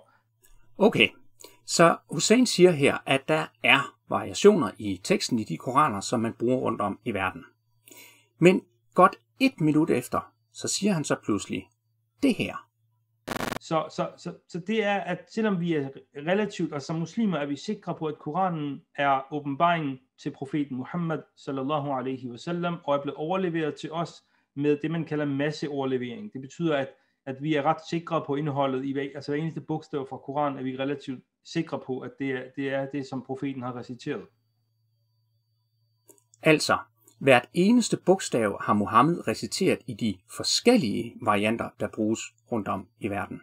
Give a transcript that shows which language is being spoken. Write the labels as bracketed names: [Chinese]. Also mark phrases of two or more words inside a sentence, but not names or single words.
[Danish] Okay, så Hussein siger her, at der er variationer i teksten i de koraner, som man bruger rundt om i verden. Men godt 1 minut efter, så siger han så pludselig det her. Så det er, at selvom vi er relativt, og som muslimer er vi sikre på, at Koranen er åbenbaringen til profeten Muhammad [Arabic] صلى الله عليه وسلم, [Danish] og er blevet overleveret til os med det, man kalder masseoverlevering. Det betyder, at vi er ret sikre på indholdet i hver eneste bogstav fra Koranen, er vi relativt sikre på, at det er det, som profeten har reciteret. Altså, hvert eneste bogstav har Muhammed reciteret i de forskellige varianter, der bruges rundt om i verden.